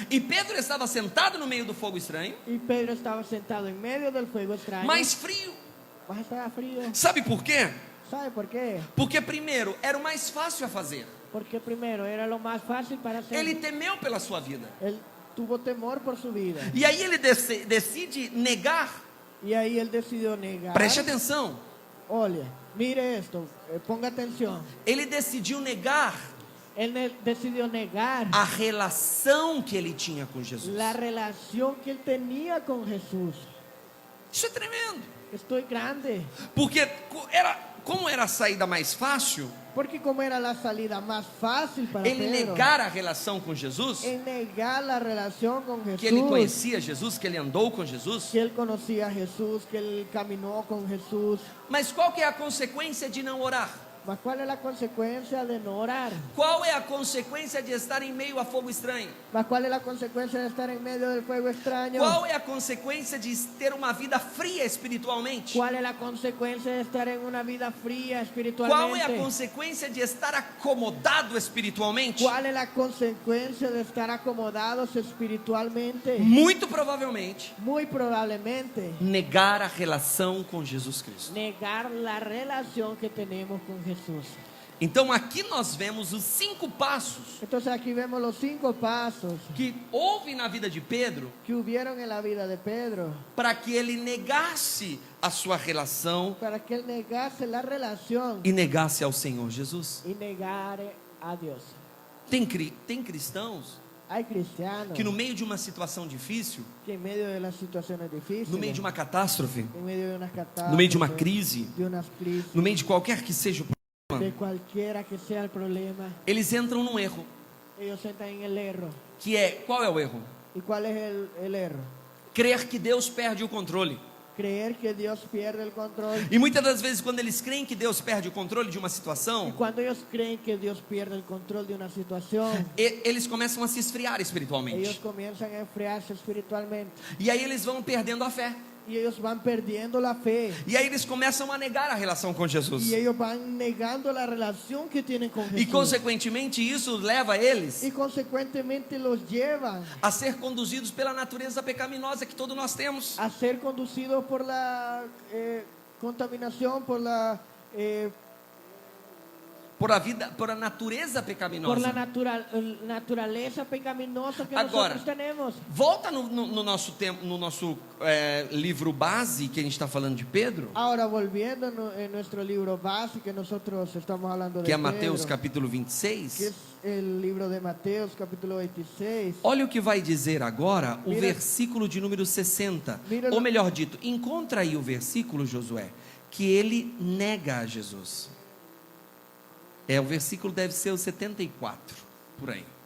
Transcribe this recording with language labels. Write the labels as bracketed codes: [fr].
[pt] E Pedro estava sentado no meio do fogo estranho, [es] Y Pedro estaba sentado en medio del fuego extraño, [pt] mais frio. [es] mas estaba frío. [pt] Sabe por quê? [es] ¿Sabe por qué? [pt] Porque primeiro era o mais fácil a fazer. [es] Porque primero era lo más fácil para hacer. [pt] Ele temeu pela sua vida. [es] Él tuvo temor por su vida. [pt] E aí ele decide negar. [es] Y ahí él decidió negar. [pt] Preste atenção. Olha, [es] mire esto, ponga atención. [pt] Ele decidiu negar [es] Él decidió negar [pt] a relação que ele tinha com Jesus. [es] la relación que él tenía con Jesús. [pt] Isso é tremendo. [es] Estoy grande. [pt] Porque como era a saída mais fácil, [es] Porque como era la salida más fácil para [pt] ele [es] Pedro, [pt] negar a relação com Jesus, [es] en negar la relación con Jesús, [pt] que ele conhecia Jesus, que ele andou com Jesus. [es] que él conocía a Jesús, que él caminó con Jesús. [pt] Mas qual que é a consequência de não orar? [es] Mas ¿cuál es la consecuencia de no orar? [pt] Qual é a consequência de estar em meio a fogo estranho? [es] Mas ¿cuál es la consecuencia de estar en medio del fuego extraño? [pt] Qual é a consequência de ter uma vida fria espiritualmente? [es] ¿Cuál es la consecuencia de estar en una vida fría [pt] Qual é a [es] espiritualmente? [pt] consequência de estar acomodado espiritualmente? [es] ¿Cuál es la consecuencia de estar acomodados espiritualmente? [pt] Muito provavelmente, [es] Muy probablemente [pt] negar a relação com Jesus Cristo. [es] negar la relación que tenemos con Jesús. [pt] Então aqui nós vemos os 5 passos [es] Entonces aquí vemos los 5 pasos [pt] que houve na vida de Pedro [es] que hubieron en la vida de Pedro [pt] para que ele negasse a sua relação [es] para que él negase la relación [pt] e negasse ao Senhor Jesus. [es] y negare a Dios. [pt] Tem cristãos [es] Hay cristianos [pt] que no meio de uma situação difícil, [es] que en medio de las situaciones difíciles, [pt] no meio de uma catástrofe, [es] en medio de unas catástrofes, [pt] no meio de uma crise, [es] de unas crisis, [pt] no meio de qualquer que seja o [es] de [pt] problema, [es] cualquiera que sea el problema, [pt] eles entram num erro, [es] ellos entran en el error. [pt] que é, qual é o erro? [es] ¿Y cuál es el error? [pt] Crer que Deus perde o controle. [es] Creer que Dios pierde el control. [pt] E muitas das vezes quando eles creem que Deus perde o controle de uma [es] Y [pt] situação, [es] cuando ellos creen que Dios pierde el control de una situación, [pt] eles começam a se esfriar [es] ellos [pt] espiritualmente. [es] comienzan a enfriarse espiritualmente. [pt] E aí eles vão perdendo a fé. [es] Y ellos van perdiendo la fe. [pt] E aí eles começam a negar a relação com Jesus. [es] Y ellos van negando la relación que tienen con [pt] E [es] Jesús. [pt] consequentemente isso leva eles [es] Y consecuentemente los llevan [pt] a ser conduzidos pela natureza pecaminosa que todos nós temos. [es] a ser conducidos por la contaminación, por la [pt] Por a natureza [es] por la [pt] pecaminosa. [es] naturaleza pecaminosa que [pt] Agora, [es] nosotros tenemos. [pt] Volta no nosso livro base que a gente está falando de Pedro, [es] Ahora volviendo en nuestro libro base que nosotros estamos hablando de [pt] que é Mateus [es] Pedro, [pt] capítulo [es] que [pt] 26. [es] es el libro de Mateos capítulo 26. [pt] Olha o que vai dizer agora o [es] Mira- [pt] versículo de número 60. [es] Mira- [pt] Ou melhor dito, encontra aí o versículo, Josué, que ele nega a Jesus. O versículo deve ser o 74, por aí.